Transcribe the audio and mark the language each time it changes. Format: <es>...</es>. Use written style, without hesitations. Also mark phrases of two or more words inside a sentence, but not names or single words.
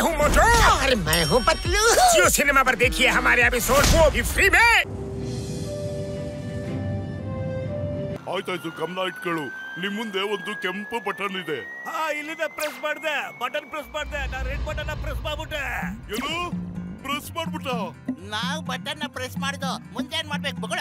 <hi>मोटू। और मैं हूँ पतलू। जियो सिनेमा पर देखिए हमारे एपिसोड, वो भी फ्री में।</hi> <kn>ಆಯ್ತಾಯ್ತು, ಗಮನ ಇಟ್ಕೊಳ್ಳು. ನಿಮ್ ಮುಂದೆ ಒಂದು ಕೆಂಪು ಬಟನ್ ಇದೆ. ಇಲ್ಲಿಂದ ಪ್ರೆಸ್ ಮಾಡ್ದೆ, ಬಟನ್ ಪ್ರೆಸ್ ಮಾಡ್ದೆ, ನಾ ರೆಡ್ ಬಟನ್ ಪ್ರೆಸ್ ಮಾಡ್ಬಿಟ್ಟೆ. ಏನು ಪ್ರೆಸ್ ಮಾಡ್ಬಿಟ್ಟ? ನಾವು ಬಟನ್ ಪ್ರೆಸ್ ಮಾಡ್ದು, ಮುಂದೇನ್ ಮಾಡ್ಬೇಕು ಮಗಳ?</kn>